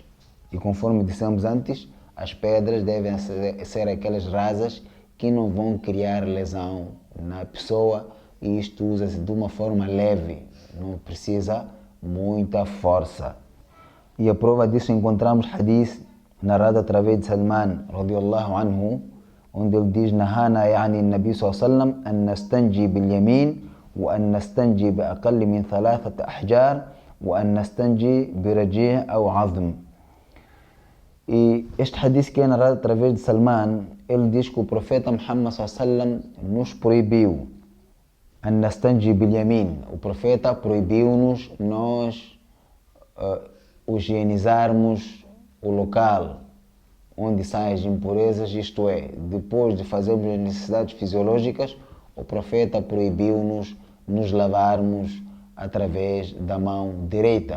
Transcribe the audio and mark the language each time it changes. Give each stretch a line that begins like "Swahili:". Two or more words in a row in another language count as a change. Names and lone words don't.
Portuguese: E conforme dissemos antes, as pedras devem ser aquelas rasas que não vão criar lesão na pessoa, e isto usa-se de uma forma leve, não precisa muita força. E a prova disso encontramos hadith narrado através de Salman
Arabic: رضي الله عنه,
Portuguese: onde ele diz:
Arabic: نهانا يعني النبي صلى الله عليه وسلم أن نستنجي باليمين وأن نستنجي بأقل من 3 أحجار وأن نستنجي برجيع أو عظم.
Portuguese: E este hadith que é narrado através de Salman, ele diz que o profeta Muhammad
Arabic: صلى الله عليه وسلم
Portuguese: nos proibiu
Arabic: أن نستنجي باليمين.
Portuguese: O profeta proibiu-nos nós higienizarmos o local onde saem as impurezas, isto é, depois de fazermos as necessidades fisiológicas, o profeta proibiu-nos nos lavarmos através da mão direita.